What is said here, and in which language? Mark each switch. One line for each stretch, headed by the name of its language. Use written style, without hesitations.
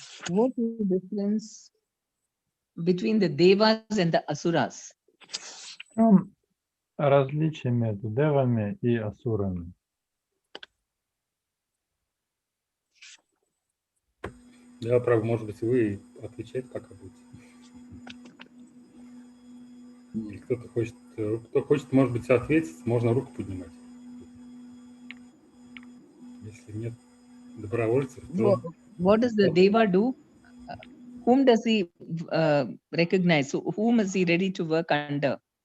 English: What is the difference between the devas and the asuras?
Russian: В чем различие между девами и асурами? Да, правда, может быть, вы отвечаете, пока будете. Или кто хочет, может быть, ответить, можно руку поднимать. Если нет добровольцев, то...
English: What does the deva do? Whom does he recognize? So whom is he ready to work under?